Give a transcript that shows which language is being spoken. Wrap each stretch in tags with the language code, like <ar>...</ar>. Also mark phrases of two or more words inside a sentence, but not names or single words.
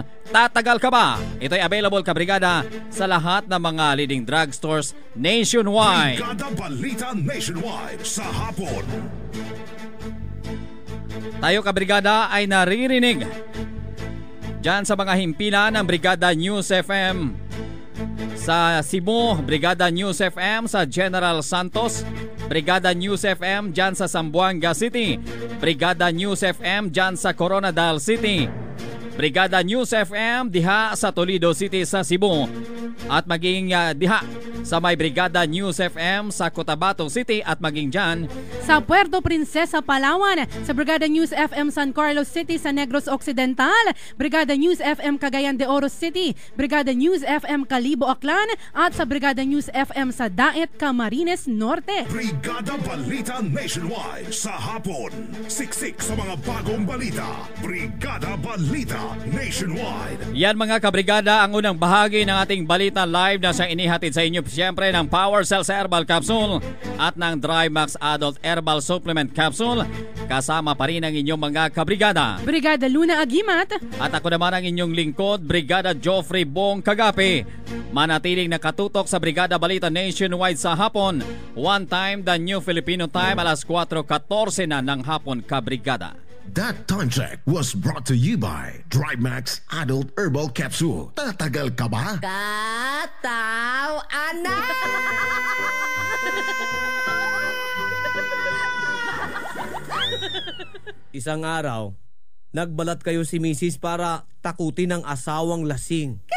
<tl>Tatagal ka ba? Ito ay available kabrigada sa lahat ng mga</tl> <en>leading drugstores nationwide.</en> <tl>Brigada Balita Nationwide sa hapon. Tayo kabrigada ay naririnig diyan sa mga himpilan ng Brigada News FM sa Cebu, Brigada News FM sa General Santos, Brigada News FM dyan sa Zamboanga City, Brigada News FM dyan sa Coronadal City, Brigada News FM</tl> <ceb>diha sa</ceb> <tl>Toledo City sa Cebu at maging</tl> <ceb>diha sa</ceb> <tl>may Brigada News FM sa Cotabato City at maging dyan sa Puerto Princesa, Palawan, sa Brigada News FM San Carlos City sa Negros Occidental, Brigada News FM Cagayan de Oro City, Brigada News FM Calibo, Aklan at sa Brigada News FM sa Daet, Camarines Norte. Brigada Balita Nationwide sa hapon. Siksik sa mga bagong balita. Brigada Balita Nationwide. Yan mga kabrigada ang unang bahagi ng ating balita live na siyang inihatid sa inyo siyempre ng Power Cells Herbal Capsule at ng Dry Max Adult Herbal Supplement Capsule. Kasama pa rin ang inyong mga kabrigada. Brigada Luna Agimat. At ako naman ang inyong lingkod, Brigada Joffrey Bong Kagape. Manatiling nakatutok sa Brigada Balita Nationwide sa hapon.</tl> <en>One time, the New Filipino Time,</en> <tl>alas 4:14 na ng hapon, kabrigada.</tl> <en>That time check was brought to you by Dry Max Adult Herbal Capsule.</en> <tl>Tatagal ka ba? Kataw, anak! Isang araw, nagbalat kayo si Mrs. para takutin ang asawang lasing.</tl>